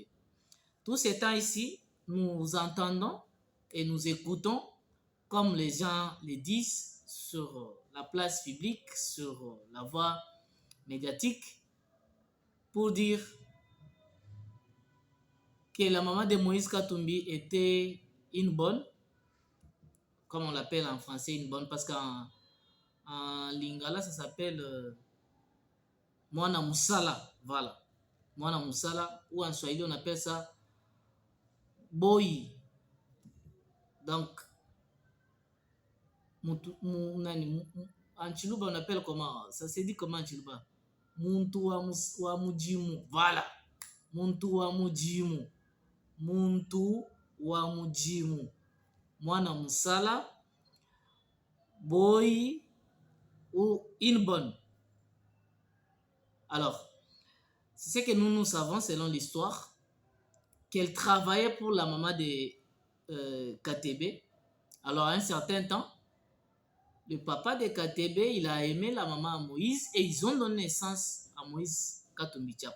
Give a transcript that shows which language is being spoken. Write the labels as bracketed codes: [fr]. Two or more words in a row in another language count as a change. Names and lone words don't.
[fr] Tous ces temps ici, nous entendons et nous écoutons, comme les gens le disent, sur la place publique, sur la voie médiatique, pour dire que la maman de Moïse Katumbi était une bonne, comme on l'appelle en français, une bonne, parce qu'en lingala, ça s'appelle [ln] Mwana Musala, [fr] voilà. [ln] Mwana Musala, [fr] ou en Swahili, on appelle ça Boy. Donc, en Chiluba, on appelle comment? Ça se dit comment en Chiluba? [lua] Muntu wa mujimu. Voilà. Muntu wa mujimu. Muntu wa mujimu. [ln] Mwana musala. [fr] Boy ou inbon. Alors, c'est ce que nous savons selon l'histoire, qu'elle travaillait pour la maman de KTB. Alors, à un certain temps, le papa de KTB, il a aimé la maman à Moïse et ils ont donné naissance à Moïse Katumbi Tchapwe.